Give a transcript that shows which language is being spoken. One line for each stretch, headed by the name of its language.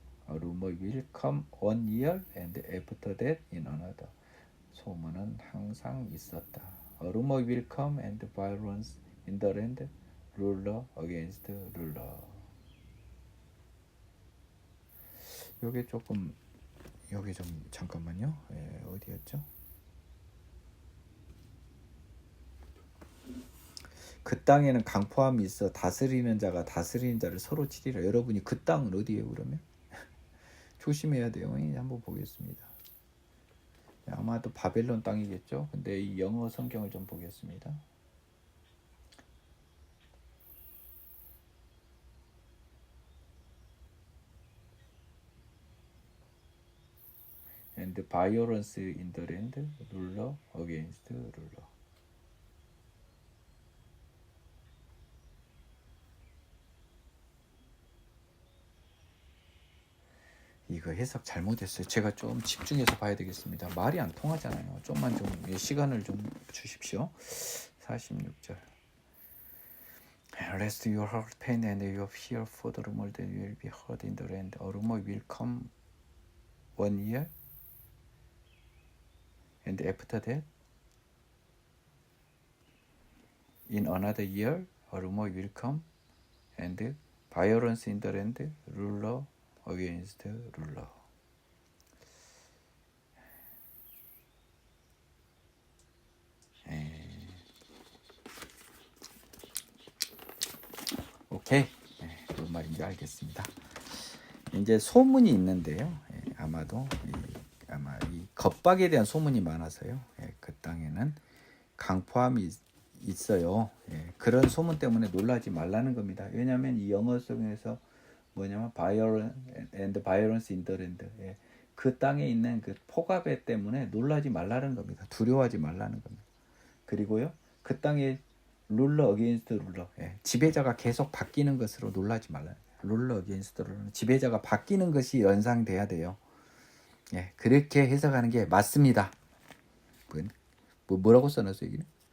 English: A rumor will come one year and after that in another.
Korean: 소문은 항상 있었다.
English: A rumor will come and violence in the land, ruler against ruler.
Korean: 요게 조금 여기 좀 잠깐만요. 어디였죠? 그 땅에는 강포함이 있어 다스리는 자가 다스리는 자를 서로 치리라. 여러분이 그 땅은 어디예요 그러면? 조심해야 돼요. 한번 보겠습니다. 아마도 바벨론 땅이겠죠. 근데 이 영어 성경을 좀 보겠습니다.
English: And violence in the land, ruler against ruler.
Korean: 이거 해석 잘못했어요. 제가 좀 집중해서 봐야 되겠습니다. 말이 안 통하잖아요. 좀만 좀 시간을 좀 주십시오. 46절.
English: Lest your heart pain and your fear for the rumor that will be heard in the land. A rumor will come one year and after that in another year a rumor will come and violence in the land, ruler against ruler.
Korean: 오케이. 무슨 말인지 알겠습니다. 이제 소문이 있는데요. 아마도 아마 이 겁박에 대한 소문이 많아서요. 그 땅에는 강포함이 있어요. 그런 소문 때문에 놀라지 말라는 겁니다. 왜냐하면 이 영어 속에서 뭐냐면
English: violence and violence in the land.
Korean: 그 땅에 있는 그 포갑에 때문에 놀라지 말라는 겁니다. 두려워하지 말라는 겁니다. 그리고요, 그 땅에
English: ruler against ruler.
Korean: 지배자가 계속 바뀌는 것으로 놀라지 말라.
English: ruler against ruler.
Korean: 지배자가 바뀌는 것이 연상돼야 돼요. 그렇게 해석하는 게 맞습니다. 뭐라고 써놨어요, 여기는?